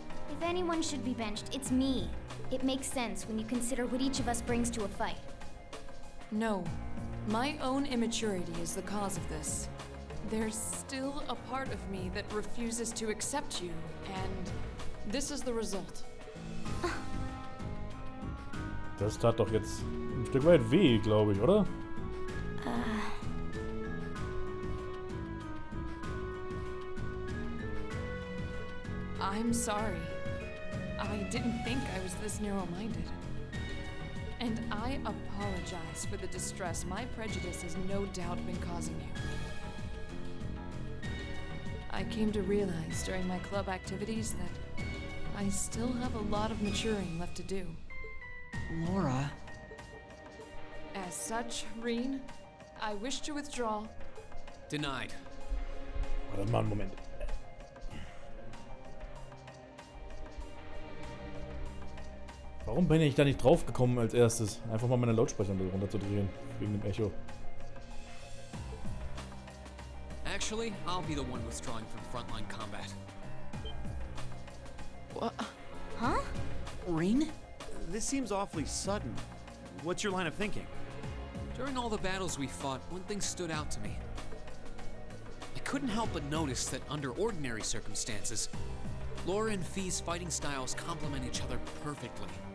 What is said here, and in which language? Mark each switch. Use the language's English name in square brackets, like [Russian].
[English] If anyone should be benched, it's me. It makes sense when you consider what each of us brings to a fight. No. My own immaturity is the cause of this. There's still a part of me that refuses to accept you, and this is the result. [German] Das tat doch jetzt ein Stück weit weh, glaube ich, oder? [English] I'm sorry. I didn't think I was this narrow-minded. And I apologize for the distress my prejudice has no doubt been causing you. I came to realize during my club activities that I still have a lot of maturing left to do. Laura... As such, Reen, I wish to withdraw. Denied. [German] Warte mal einen Moment. Warum bin ich da nicht drauf gekommen als erstes? Einfach mal meine Lautsprecher runterzudrehen. Wegen dem Echo. [English] Actually, I'll be the one withdrawing from frontline combat. What? Huh? Reen? This seems awfully sudden. What's your line of thinking? During all the battles we fought, one thing stood out to me. I couldn't help but notice that under ordinary circumstances, Laura and Fee's fighting styles complement each other perfectly.